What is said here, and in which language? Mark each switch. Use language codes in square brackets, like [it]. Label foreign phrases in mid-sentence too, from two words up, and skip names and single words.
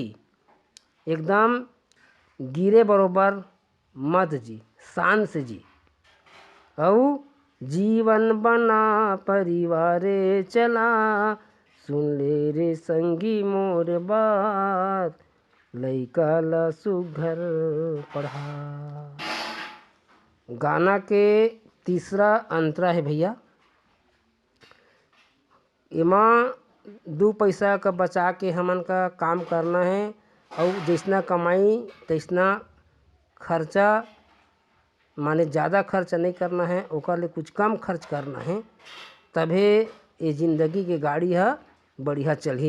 [hne] एकदम गिरे बरोबर मत जी, शान से जी। और जीवन बना परिवारे चला, सुन ले रे संगी मोर बात, लइका ला सुघर पढ़ा। गाना के तीसरा अंतरा है भैया, एमा दो पैसा का बचा के हमन का काम करना है और जैसना कमाई तैसना खर्चा माने ज़्यादा खर्च नहीं करना है, ओकर ले कुछ कम खर्च करना है, तभे ये जिंदगी के गाड़ी है बढ़िया चलही।